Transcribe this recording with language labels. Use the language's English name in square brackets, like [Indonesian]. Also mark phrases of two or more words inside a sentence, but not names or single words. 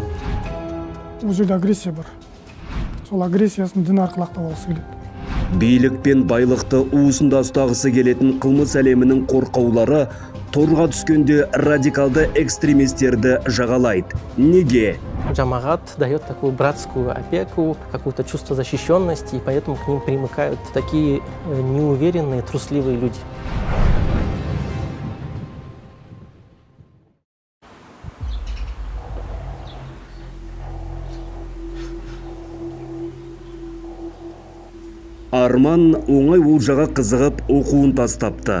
[Kazakh] Бұл жерде агрессия бар. Сол агрессиясын дін арқылы ақтап алғысы келеді. Билік пен байлықты уысында ұстағысы келетін қылмыс әлемінің қорқаулары торға түскенде радикалды экстремистерді жағалайды. Неге? [Russian] Джамағат дает такую братскую опеку, какое-то чувство защищенности, и поэтому к ним примыкают такие неуверенные, трусливые люди. [Kazakh] Арман оңай олжаға қызығып оқуын тастапты.